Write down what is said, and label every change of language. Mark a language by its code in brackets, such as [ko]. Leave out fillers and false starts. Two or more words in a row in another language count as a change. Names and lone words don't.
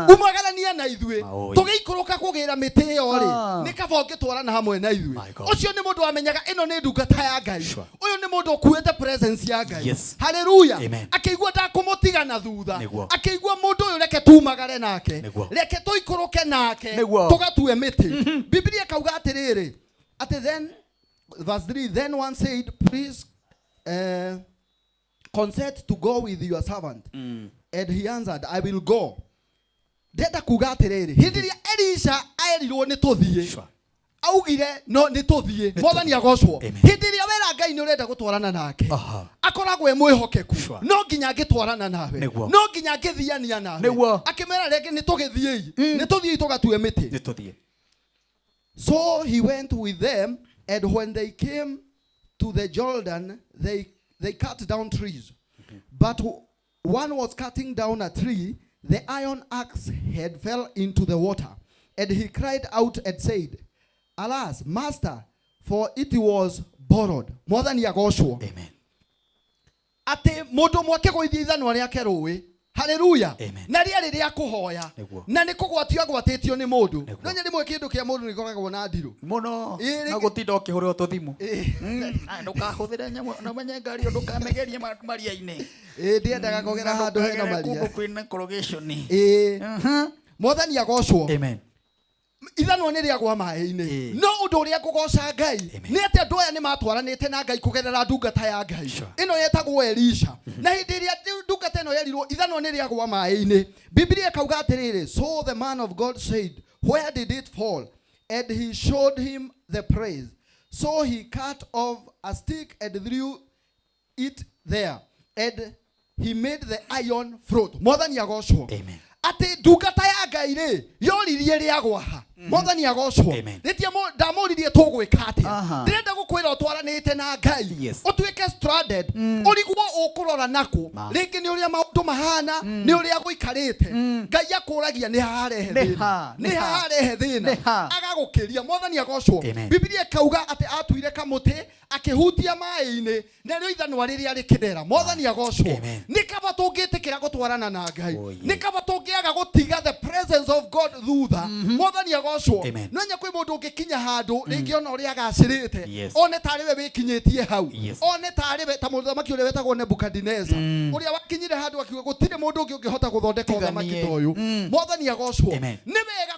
[ki] umagarania na ithuĩ tũgĩikũrũka kũgĩra mĩtĩ ĩyo rĩ nĩ kaba ũngĩtwarana hamwe na ithuĩ ũcio nĩ mũndũ wamenyaga ĩno nĩ ndungata ya Ngai ũyũ nĩ mũndũ ũkuĩte presence ya Ngai haleluya akĩigua ndakũmũtiga na thutha akĩigua mũndũ ũyũ reke tumagare nake reke tũikũrũke nake tũgatue mĩtĩ Biblia kauga atĩrĩrĩ atĩ [en] then verse 3 then one said please consent to go with your servant and he answered I will go [ki] ndenda kuga atĩrĩrĩ hĩndĩ ĩrĩa Elisha aerirwo nĩ tũthiĩ augire no nĩ tũthiĩ Mwathani agocwo hĩndĩ ĩrĩa wera Ngai nĩ ũrenda gũtwarana nake akoragwo mwĩhokeku no nginya angĩtwarana nawe no nginya angĩthiania nawe akĩmera rĩngĩ nĩ tũgĩthiĩ tũgatue mĩtĩ [en] so he went with them and when they came to the Jordan, they cut down trees. But one was cutting down a tree, the iron axe head fell into the water. And he cried out and said, alas, master, for it was borrowed. [ki] Mwathani agocwo. Amen. Ate mũndũ mwake gũithia ithanwa rĩake rũĩ. Haleluya. Na rĩarĩ rĩa kũhoya. Na nĩ kũgwatio agwatĩtio nĩ mũndũ. No nyari mwe kĩndũ kĩa mũndũ nĩ koragwo na ndirũ. Mũno. Na gũtinda ũkĩhũrwo tũthimũ. Ndũkahũthĩre nyamũ na menye ngari ndũkamegerie maria-inĩ. Ndiendaga kũgera handũ hena maria. Kwĩna corrugation. Mwathani agocwo. Amen. Ithanwa nĩ rĩagwa maĩ-inĩ no ũndũ ũrĩa ngũgoca Ngai nĩ atĩ andũ aya nĩ matwaranĩte na Ngai kũgerera ndungata ya Ngai ĩno yetagwo Elisha na hĩndĩ ĩrĩa ndungata ĩno yerirwo ithanwa nĩ rĩagwa maĩ-inĩ Biblia kauga atĩrĩrĩ [en] so the man of God said where did it fall and he showed him the place so he cut off a stick and threw it there and he made the iron float [ki] Mwathani agocwo amen ati ndungata ya Ngai rĩ yoririe rĩagwa ha Mwathani agocwo rĩtie ndamũririe tũgwĩka atĩa ndĩrenda gũkwĩra ũtwaranĩte na Ngai ũtuĩke stranded ũrigwo ũkũrora nako rĩngĩ nĩ ũrĩa maũndũ mahana nĩ ũrĩa gũikarĩte Ngai akũragia nĩ harehe thĩna agagũkĩria Mwathani agocwo Biblia kauga atĩ atuire kamũtĩ akĩhutia maĩ-inĩ na rĩo ithanwa rĩrĩa rĩkĩrera Mwathani agocwo nĩ kaba tũngĩtĩkĩra gũtwarana na Ngai nĩ kaba tũngĩaga gũtiga [en] the presence of God [ki] thutha Mwathani agocwo no nya kwĩ mũndũ ũngĩkinya handũ rĩngĩ ona ũrĩa agacĩrĩte one tarĩ we wĩkinyĩtie hau one tarĩ we ta mũthamaki ũrĩa wetagwo Nebukadnezar ũrĩa wakinyire handũ akiuga gũtirĩ mũndũ ũngĩ ũngĩhota gũthondeka ũthamaki ta ũyũ Mwathani agocwo nĩ wega